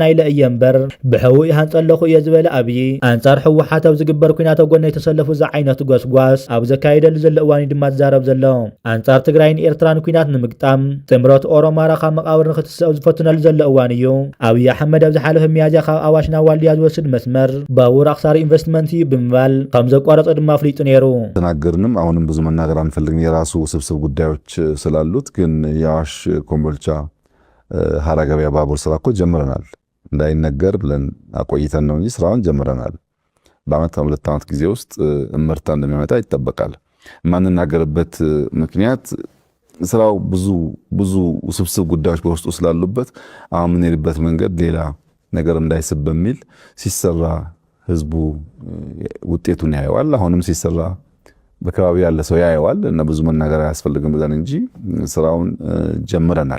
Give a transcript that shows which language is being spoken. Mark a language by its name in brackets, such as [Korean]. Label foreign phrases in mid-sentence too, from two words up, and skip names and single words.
[Tigrinya] ኢለ እየ እምበር ብሕውእ ይሃንፀለኹ እየ ዝበለ ኣብዪ ኣንጻር ሕወሓት ኣብ ዝግበር ኩናት ኣብ ጎና የተሰለፉ ዛ ዓይነት ጓስጓስ ኣብ ዘካየደሉ ዘሎ እዋን ድማ ዝዛረብ ዘሎ ኣንጻር ትግራይን ኤርትራን ኩናት ንምግጣም ጥምረት ኦሮማራ ካብ መቃብር ንኽትስዕብ ዝፈትነሉ ዘሎ እዋን እዩ። ኣብዪ ኣሕመድ ኣብ ዝሓለፈ ሚያዝያ ካብ ኣዋሽ ናብ ዋልድያ ዝወስድ መስመር ባቡር ኣክሳሪ ኢንቨስትመንት እዩ ብምባል ከም ዘቋረፀ ድማ አፍሊጡ ነይሩ። [Amharic] ተናገርንም አሁንም ብዙ መናገር አንፈልግም የራሱ ውስብስብ ጉዳዮች ስላሉት፣ ግን የአዋሽ ኮምቦልቻ ሀራ ገበያ ባቡር ስራ እኮ ጀምረናል። እንዳይነገር ብለን አቆይተን ነው እንጂ ስራውን ጀምረናል። በአመት ሁለት ዓመት ጊዜ ውስጥ እምርታ እንደሚያመጣ ይጠበቃል። ማንናገርበት ምክንያት ስራው ብዙ ውስብስብ ጉዳዮች በውስጡ ስላሉበት አሁን የምንሄድበት መንገድ ሌላ ነገር እንዳይስብ በሚል ሲሰራ ህዝቡ ውጤቱን ያየዋል። አሁንም ሲሰራ በከባቢ ያለ ሰው ያየዋል እና ብዙ መናገር አያስፈልግም ብለን እንጂ ስራውን ጀምረናል።